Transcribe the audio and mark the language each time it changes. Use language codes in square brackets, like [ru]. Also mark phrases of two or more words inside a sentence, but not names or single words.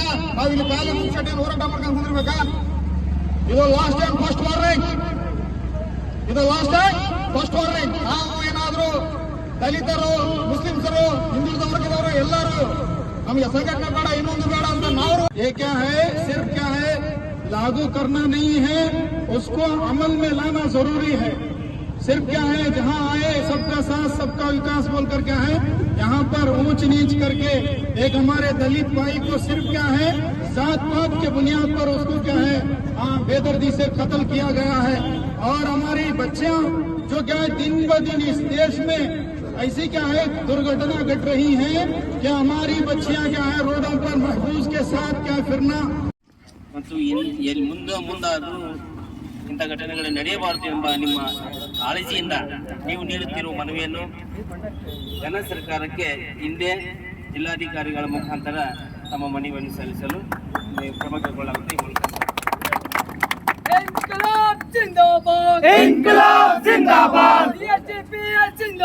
[kn] ನಾವು ಇಲ್ಲಿ ಖಾಲಿ ಮುನ್ಸೆಟ್ ಹೋರಾಟ ಮಾಡ್ಕೊಂಡು ಕುಂದಿರ್ಬೇಕಾ? ಇದು [en] last time first warning. [kn] ನಾವು ಏನಾದ್ರು ದಲಿತರು, ಮುಸ್ಲಿಮ್ಸರು, ಹಿಂದುಳಿದ ವರ್ಗದವರು ಎಲ್ಲರೂ ನಮಗೆ ಸಂಘಟನೆ ಬೇಡ, ಇನ್ನೊಂದು ಬೇಡ ಅಂತ ನಾವು [hi] ये क्या है, सिर्फ क्या है लागू करना नहीं है, उसको अमल में लाना जरूरी है। सिर्फ क्या है जहां आए सबका साथ सबका विकास बोलकर क्या है यहाँ पर ऊंच नीच करके एक हमारे दलित भाई को सिर्फ क्या है जात पात के बुनियाद पर उसको क्या है बेदर्दी से कत्ल किया गया है। और हमारी बच्चियां जो क्या है दिन ब दिन इस देश में ऐसी क्या है दुर्घटना घट रही है कि हमारी बच्चियां क्या है रोडों पर महफूज के साथ क्या फिरना [kn] ಮತ್ತು ಮುಂದಾದರೂ ಇಂಥ ಘಟನೆಗಳು ನಡೆಯಬಾರದು ಎಂಬ ನಿಮ್ಮ ಕಾಳಜಿಯಿಂದ ನೀವು ನೀಡುತ್ತಿರುವ ಮನವಿಯನ್ನು ಜನ ಸರ್ಕಾರಕ್ಕೆ ಹಿಂದೆ ಜಿಲ್ಲಾಧಿಕಾರಿಗಳ ಮುಖಾಂತರ ತಮ್ಮ ಮನವಿಯನ್ನು ಸಲ್ಲಿಸಲು ಕ್ರಮ ಕೈಗೊಳ್ಳಲಾಗುತ್ತೆ. [hi] इंकलाब जिंदाबाद, इंकलाब जिंदाबाद,